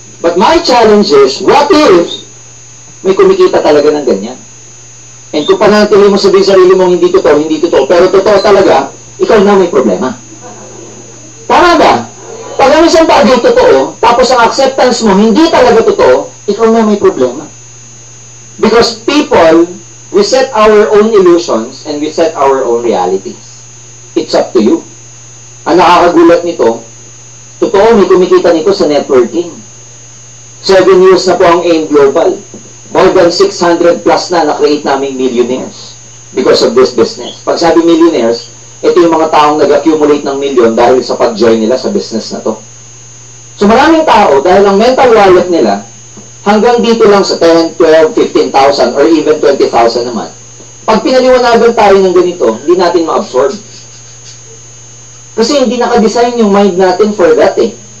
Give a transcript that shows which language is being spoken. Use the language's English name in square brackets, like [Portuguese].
[English] But my challenge is, what if [Filipino] may kumikita talaga ng ganyan? And kung panatili mo sabihin sa sarili mong hindi totoo, pero totoo talaga, ikaw na may problema. Tama ba? Pag ang isang bagay totoo, tapos ang acceptance mo hindi talaga totoo, ikaw na may problema. [English] Because people, we set our own illusions and we set our own realities. It's up to you. [Filipino] Ang nakakagulat nito, totoo, may kumikita nito sa networking. [English] 7 years [Filipino] na po ang [English] AIM Global. More than 600 plus na-create naming millionaires because of this business. [Filipino] Pag sabi millionaires, ito yung mga taong nag-accumulate ng million dahil sa pag-join nila sa business na to. So maraming tao, dahil ang mental wallet nila, hanggang dito lang sa 10, 12, 15,000 or even 20,000 naman. Pag pinaliwanagan tayo ng ganito, hindi natin ma-absorb. Kasi hindi naka-design yung mind natin for that eh.